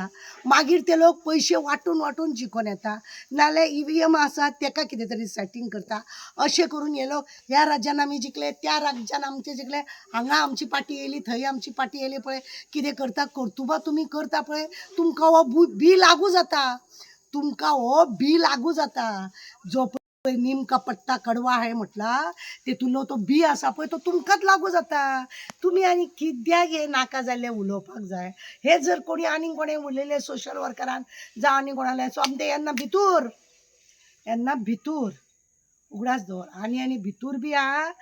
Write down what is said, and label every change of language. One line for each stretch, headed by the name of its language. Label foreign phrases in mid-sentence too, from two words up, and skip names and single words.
Konkani: मागीर ते लोक पयशे वांटून वांटून जिखून येता, नाल्यार EVM आसा ताका कितें तरी सेटींग करता. अशें करून हे लोक ह्या राज्यान आमी जिखले, त्या राज्यान आमचे जिखले, हांगा आमची पार्टी येयली, थंय आमची पार्टी येयली पळय. कितें करता कर्तुबा तुमी करता पळय, तुमकां हो बी लागू जाता. तुमकां हो बी लागू जाता. जो पळय
Hindi: नीम का पत्ता कडवा है
Konkani: म्हटला तेतूंतलो तो बी आसा पळय तो तुमकांच लागू जाता. तुमी आनी कित्याक हे नाका जाल्लें उलोवपाक जाय. हे जर कोणी आनी कोणें उलयलें सोशल वर्करान जावं आनी कोणालें सोमतें येन्ना भितूर उगडास दवर. आनी भितूर बी आहा.